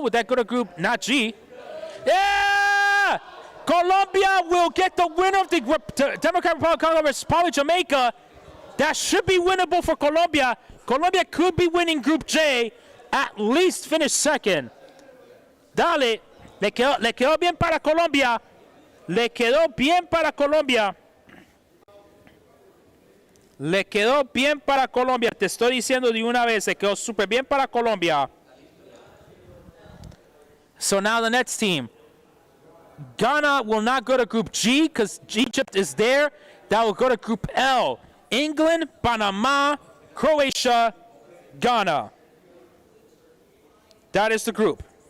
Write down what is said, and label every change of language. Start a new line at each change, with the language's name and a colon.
English: Would that go to group not G? Yeah! Colombia will get the winner of the Democratic Republic of Congo versus probably Jamaica. That should be winnable for Colombia. Colombia could be winning Group J, at least finish second.
Spanish: Dale, le quedó bien para Colombia. Le quedó bien para Colombia. Le quedó bien para Colombia. Te estoy diciendo de una vez, le quedó súper bien para Colombia.
English: So now the next team. Ghana will not go to Group G because Egypt is there. That will go to Group L. England, Panama, Croatia, Ghana. That is the group.